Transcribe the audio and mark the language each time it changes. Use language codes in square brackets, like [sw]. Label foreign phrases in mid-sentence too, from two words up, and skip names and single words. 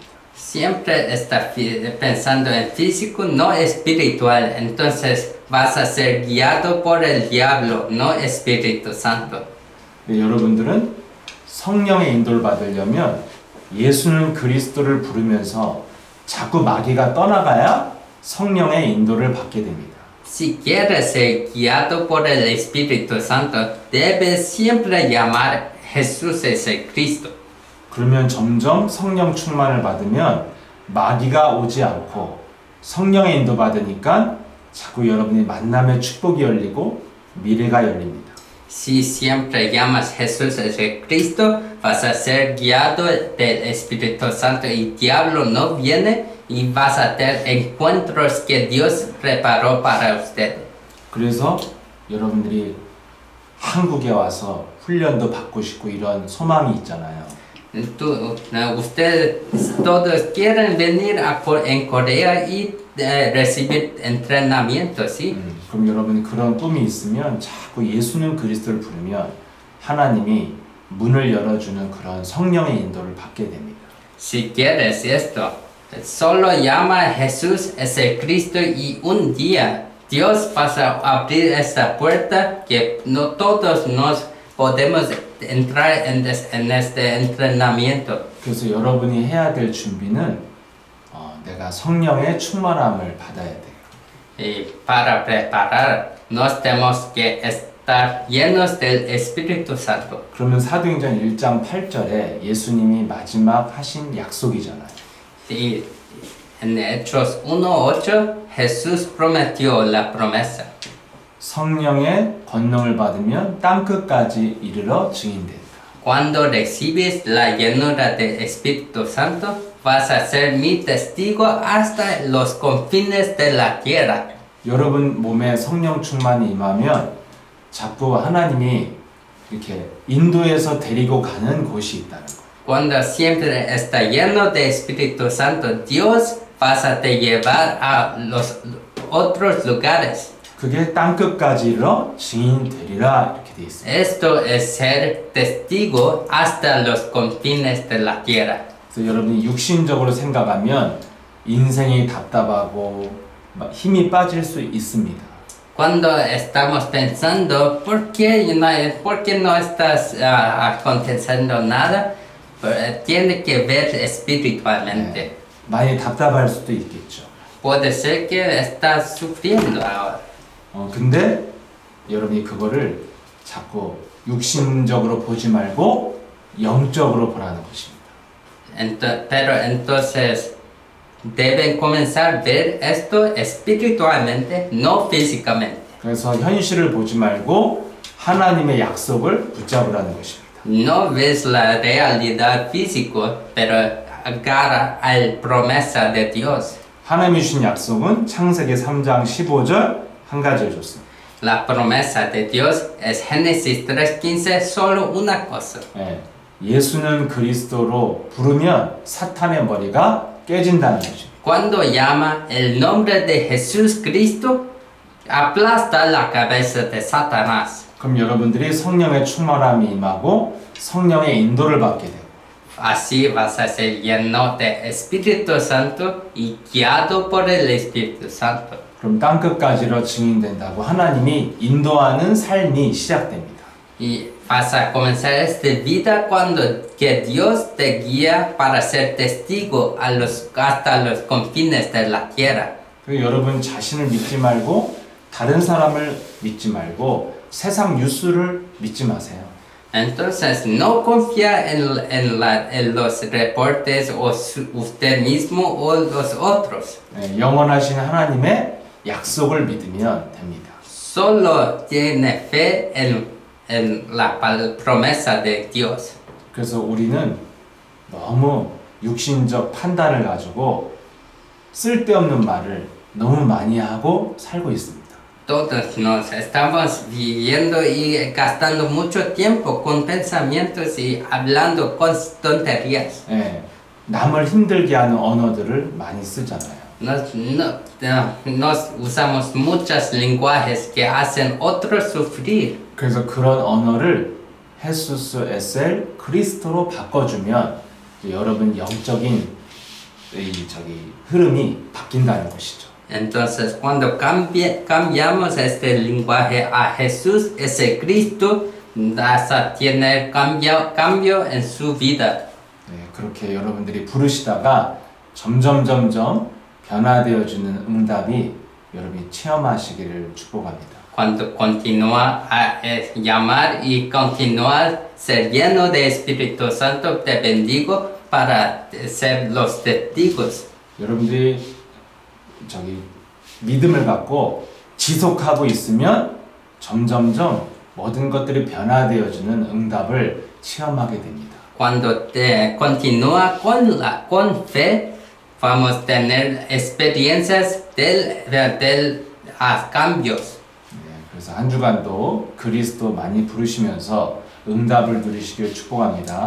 [es] Siempre está pensando en físico, no espiritual. Entonces vas a ser guiado por el diablo, no Espíritu Santo. [ko] 여러분들은 성령의 인도를 받으려면 예수는 그리스도를 부르면서 자꾸 마귀가 떠나가야 성령의 인도를 받게 됩니다. [es] Si quieres ser guiado por el Espíritu Santo, debes siempre llamar Jesús es el Cristo. [ko] 그러면 점점 성령 충만을 받으면 마귀가 오지 않고 성령의 인도 받으니까 자꾸 여러분이 만남의 축복이 열리고 미래가 열립니다. [es] Si siempre llamas Jesús es el Cristo, vas a ser guiado del Espíritu Santo y el diablo no viene y vas a tener encuentros que Dios preparó para usted. [ko] 그래서 여러분들이 한국에 와서 훈련도 받고 싶고 이런 소망이 있잖아요. [es] Ustedes todos quieren venir en Corea y recibir entrenamiento, ¿sí? [ko] 그럼 여러분이 그런 꿈이 있으면 자꾸 예수는 그리스도를 부르면 하나님이 문을 열어주는 그런 성령의 인도를 받게 됩니다. [es] Si quieres esto, solo llama a Jesús es el Cristo y un día Dios va a abrir esta puerta que no todos nos podemos entrar en este entrenamiento. [ko] 그래서 여러분이 해야 될 준비는 내가 성령의 충만함을 받아야 돼요. [es] Y para preparar, nos tenemos que estar llenos del Espíritu Santo. [ko] 그러면 사도행전 1장 8절에 예수님이 마지막 하신 약속이잖아요. [es] Y En Hechos 1:8, Jesús prometió la promesa. [ko] 성령의 권능을 받으면 땅끝까지 이르러 증인된다. [es] Cuando recibes la llenura del Espíritu Santo, vas a ser mi testigo hasta los confines de la tierra. [ko] 여러분 몸에 성령 충만이 임하면 자꾸 하나님이 이렇게 인도해서 데리고 가는 곳이 있다는 거예요. [es] Cuando siempre está lleno de Espíritu Santo, Dios vas a te llevar a los otros lugares. [ko] 그게 땅끝까지 이르러 증인 되리라 이렇게 돼 있습니다. [es] Esto es ser testigo hasta los confines de la tierra. [ko] 그래서 여러분이 육신적으로 생각하면 인생이 답답하고 막 힘이 빠질 수 있습니다. [es] Cuando estamos pensando, ¿por qué no estás aconteciendo nada? Tiene que ver espiritualmente. [ko] 많이 답답할 수도 있겠죠. [es] Puede ser que estás sufriendo ahora. [ko] 근데 여러분이 그거를 자꾸 육신적으로 보지 말고 영적으로 보라는 것입니다. [es] Pero entonces deben comenzar a ver esto espiritualmente, no físicamente. [ko] 그래서 현실을 보지 말고 하나님의 약속을 붙잡으라는 것입니다. [es] No ves la realidad física, pero agarra a la promesa de Dios. [ko] 하나님이 주신 약속은 창세기 3장 15절 한 가지를 줬습니다. [es] La promesa de Dios es Génesis 3:15, solo una cosa. [ko] 예수는 그리스도로 부르면 사탄의 머리가 깨진다는 것입니다. [es] Cuando llama el nombre de Jesús Cristo, aplasta la cabeza de Satanás. [ko] 그럼 여러분들이 성령의 충만함이 임하고 성령의 인도를 받게 되고 [es] Así vas a ser lleno de Espíritu Santo y guiado por el Espíritu Santo. [ko] 그럼 땅끝까지로 증인된다고 하나님이 인도하는 삶이 시작됩니다. [es] Y vas a comenzar esta vida cuando que Dios te guía para ser testigo hasta los confines de la tierra. [ko] 그리고 여러분 자신을 믿지 말고 다른 사람을 믿지 말고 세상 뉴스를 믿지 마세요. [es] Entonces no confía en los reportes o usted mismo o los otros. [ko] 영원하신 하나님의 약속을 믿으면 됩니다. [es] Solo tiene fe en la promesa de Dios. [ko] 그래서 우리는 너무 육신적 판단을 가지고 쓸데없는 말을 너무 많이 하고 살고 있습니다. [es] Todos nos estamos viviendo y gastando mucho tiempo con pensamientos y hablando con tonterías. [ko] 남을 힘들게 하는 언어들을 많이 쓰잖아요. [es] Nos usamos muchos lenguajes que hacen otros sufrir. [ko] 그래서 그런 언어를 [es] Jesús es el [ko] 그리스도로 바꿔주면 여러분 영적인 흐름이 바뀐다는 것이죠. [es] Entonces, cuando cambiamos este lenguaje a Jesús, ese Cristo, vas a tener cambio en su vida. [ko] 그렇게 여러분들이 부르시다가 점점 변화되어지는 응답이 여러분이 체험하시기를 축복합니다. [es] Cuando continúa a llamar y continúa a ser lleno de Espíritu Santo, te bendigo para ser los testigos. [ko] 여러분들이 믿음을 갖고 지속하고 있으면 점점점 모든 것들이 변화되어지는 응답을 체험하게 됩니다. [es] Cuando te continúa con fe, vamos a tener experiencias del cambios. [ko] 그래서 한 주간도 그리스도 많이 부르시면서 응답을 누리시길 축복합니다.